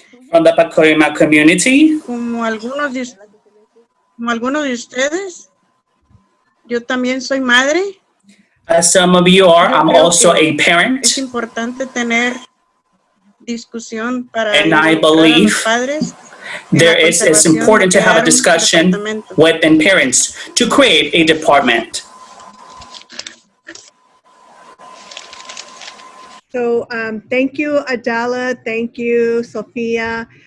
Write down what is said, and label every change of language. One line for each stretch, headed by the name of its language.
English: From the Pacoima community.
Spanish: Como algunos de ustedes, yo también soy madre.
English: As some of you are, I'm also a parent.
Spanish: Es importante tener discusión para
English: and I believe it's important to have a discussion within parents to create a department. So thank you, Adela. Thank you, Sofía.